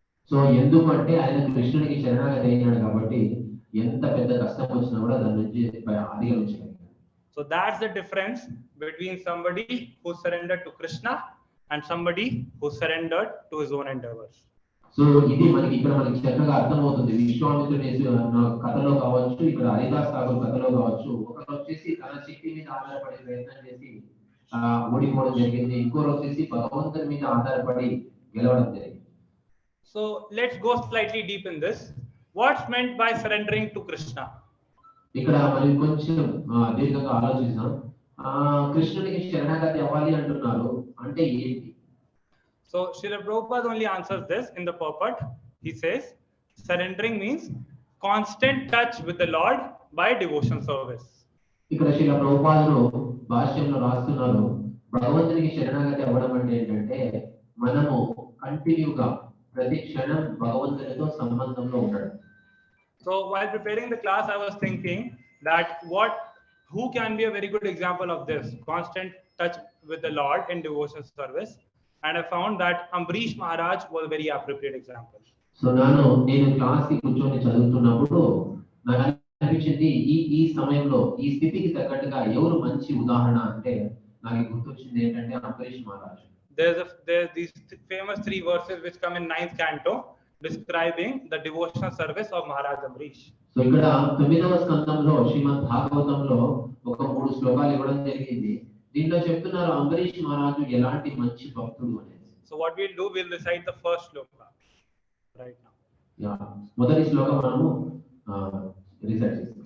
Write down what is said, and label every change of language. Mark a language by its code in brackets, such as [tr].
[te] So ఎందుకంటే ఆయన కృష్ణుడికి శరణాగతి అయినాడు కాబట్టి ఎంత పెద్ద కష్టం వచ్చినా కూడా దాని నుంచి అధిగమించగలిగాడు. [en] So that's the difference between somebody who surrendered to Krishna and somebody who surrendered to his own endeavors. [te] So ఇది మనకి ఇక్కడ మనకి చక్కగా అర్థమవుతుంది. విశ్వామిత్రుని కథలో కావచ్చు, ఇక్కడ హరిదాస్ ఠాకూర్ కథలో కావచ్చు, ఒకరు వచ్చేసి తన శక్తి మీద ఆధారపడి ప్రయత్నం చేసి ఓడిపోవడం జరిగింది, ఇంకోరు వచ్చేసి భగవంతుని మీద ఆధారపడి గెలవడం జరిగింది. [en] So let's go slightly deep in this. What's meant by surrendering to Krishna? [te] ఇక్కడ మనం కొంచెం దీర్ఘంగా ఆలోచిస్తాం. కృష్ణుడికి శరణాగతి అవ్వాలి అంటున్నారు, అంటే ఏంటి? [en] So Srila Prabhupada only answers this in the purport. He says, surrendering means constant touch with the Lord by devotion service. [te] ఇక్కడ శ్రీల ప్రభుపాదులు భాష్యంలో రాస్తున్నారు, భగవంతునికి శరణాగతి అవ్వడం అంటే ఏంటంటే మనము కంటిన్యూగా ప్రతి క్షణం భగవంతునితో సంబంధంలో ఉండడం. [en] So while preparing the class, I was thinking that who can be a very good example of this constant touch with the Lord in devotion service, and I found that Ambrish Maharaj was a very appropriate example. [te] So నేను class కి కూర్చొని చదువుతున్నప్పుడు నాకు అనిపించింది ఈ సమయంలో ఈ స్థితికి తగ్గట్టుగా ఎవరు మంచి ఉదాహరణ అంటే నాకు గుర్తొచ్చింది ఏంటంటే Ambareesh Maharaj. [en] There's these famous 3 verses which come in 9th canto describing the devotional service of Maharaj Ambrish. [te] So ఇక్కడ 9వ స్కందంలో శ్రీమద్ భాగవతంలో ఒక 3 శ్లోకాలు ఇవ్వడం జరిగింది. దీంట్లో చెప్తున్నారు అంబరీష్ మహారాజు ఎలాంటి మంచి భక్తుడు అనేది. [en] So what we'll do, we'll recite the first shloka right now. [te] Yeah, మొదటి శ్లోకం మనము రిసైట్ చేస్తాం.